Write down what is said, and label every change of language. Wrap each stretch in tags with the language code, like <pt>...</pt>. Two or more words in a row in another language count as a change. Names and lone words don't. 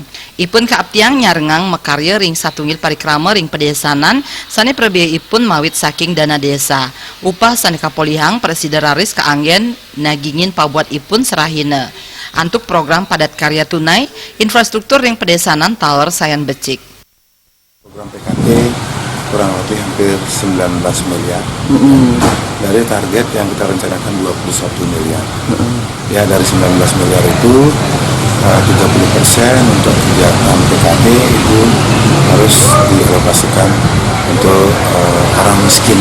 <ban>Ipun kaaptiang nyarengang mekarya ring satungil parikrama ring pedesanan sane prebiaya ipun mawit saking dana desa. Upah sane kapolihang preside raris kaanggen nagingin pabuat ipun serahina. Antuk program padat karya tunai, infrastruktur ring pedesanan taler sayan becik.</ban> <id>Program PKT kurang lebih hampir 19 miliar dari target yang kita rencanakan 21 miliar. Ya, dari 19 miliar itu 30% untuk kegiatan PKT itu harus dialokasikan untuk orang miskin.</id>